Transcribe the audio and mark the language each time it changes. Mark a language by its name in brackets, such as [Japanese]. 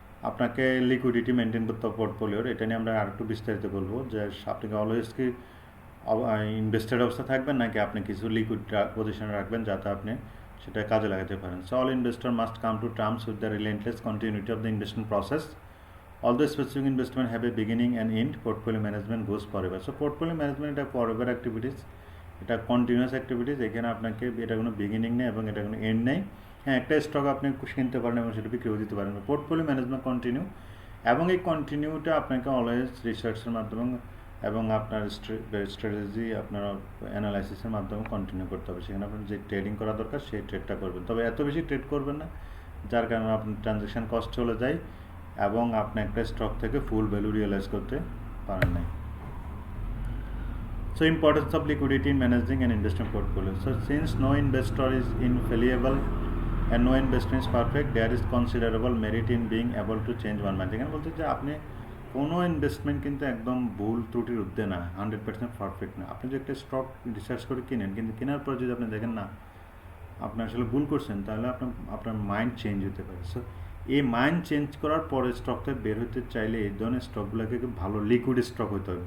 [Bangla] আপনাকে liquidity maintain করতে হবে পোর্টফোলিওর, এটা নিয়ে আমরা আর একটু বিস্তারিত বলবো যে আপনি অলওয়েজ কি ইনভেস্টেড অবস্থা থাকবেন নাকি আপনি কিছু লিকুইড পজিশনে রাখবেন যাতে আপনি সেটা কাজে লাগাতে পারেন। [English] So all investor must come to terms with the relentless continuity of the investment process. Although specific investment have a beginning and end, portfolio management goes forever. So portfolio management এটা forever activities, এটা continuous activities. [Bangla] এখানে আপনাকে এটা কোনো beginning নেই এবং এটা কোনো এন্ড নেই। হ্যাঁ একটা স্টক আপনি কিনতে পারেন এবং সেটা বিক্রিও দিতে পারেন। পোর্টফোলিও ম্যানেজমেন্ট কন্টিনিউ, এবং এই কন্টিনিউটা আপনাকে অলওয়েজ রিসার্চের মাধ্যমে এবং আপনার স্ট্র্যাটেজি, আপনার অ্যানালাইসিসের মাধ্যমে কন্টিনিউ করতে হবে। সেখানে আপনার যে ট্রেডিং করা দরকার সেই ট্রেডটা করবেন, তবে এত বেশি ট্রেড করবেন না যার কারণে আপনার ট্রানজ্যাকশান কস্ট চলে যায় এবং আপনি একটা স্টক থেকে ফুল ভ্যালু রিয়েলাইজ করতে পারেন নাই। [English] So importance of liquidity in managing an investment portfolio. So since no investor is infallible and no investment is perfect, there is considerable merit in being able to change one mind. [Bangla] এখানে বলতে যে আপনি কোনো investment কিন্তু একদম ভুল ত্রুটির ঊর্ধ্বে না, 100% পারফেক্ট না। আপনি যদি একটা স্টক রিসার্চ করে কিনেন, কিন্তু কেনার পর যদি আপনি দেখেন না আপনি আসলে ভুল করছেন, তাহলে আপনার মাইন্ড চেঞ্জ হতে পারে। সো এই মাইন্ড চেঞ্জ করার পরে স্টক থেকে বের হতে চাইলে এই ধরনের স্টকগুলোকে ভালো লিকুইড স্টক হতে হবে।